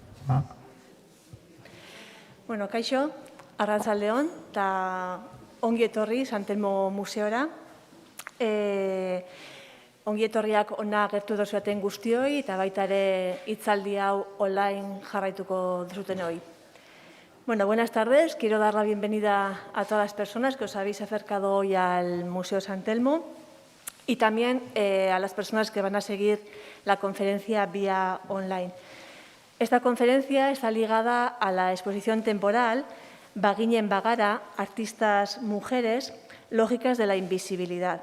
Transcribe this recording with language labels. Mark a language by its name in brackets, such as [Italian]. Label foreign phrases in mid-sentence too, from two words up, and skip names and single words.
[Basque] Bueno, kaixo, arratsaldeon, eta ongi etorri San Telmo Museora. Ongi etorriak ona gertu dozuaten guztioi, eta baita ere hitzaldi hau online jarraituko duzuten hoy. [Spanish] Bueno, buenas tardes. Quiero dar la bienvenida a todas las personas que os habéis acercado hoy al Museo San Telmo y también a las personas que van a seguir la conferencia vía online. Esta conferencia está ligada a la exposición temporal Baginen Bagara, artistas mujeres, lógicas de la invisibilidad.